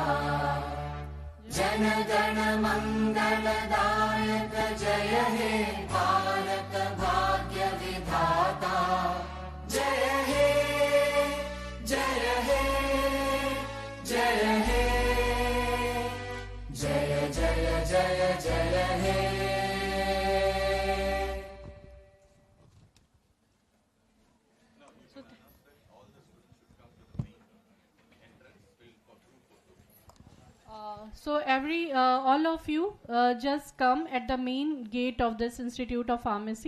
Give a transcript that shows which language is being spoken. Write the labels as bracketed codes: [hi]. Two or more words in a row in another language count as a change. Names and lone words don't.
[bn] জন গণ মঙ্গলদায়ক জয় হে ভারত ভাগ্য বিধাতা। জয় হে জয় হে জয় হে জয় জয় জয় জয় হে। [en] So all of you just come at the main gate of this Institute of Pharmacy.